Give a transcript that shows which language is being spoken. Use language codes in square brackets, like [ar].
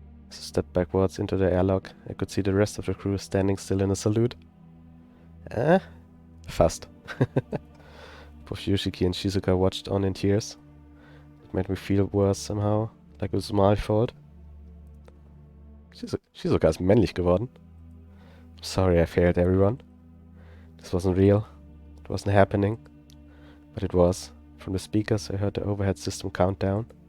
[en] As I stepped backwards into the airlock, I could see the rest of the crew standing still in a salute. Fast. Both Yoshiki and Shizuka watched on in tears. It made me feel worse somehow, like it was my fault. [de] Shizuka ist männlich geworden. [en] I'm sorry I failed everyone. This wasn't real. It wasn't happening. But it was. From the speakers I heard the overhead system count down.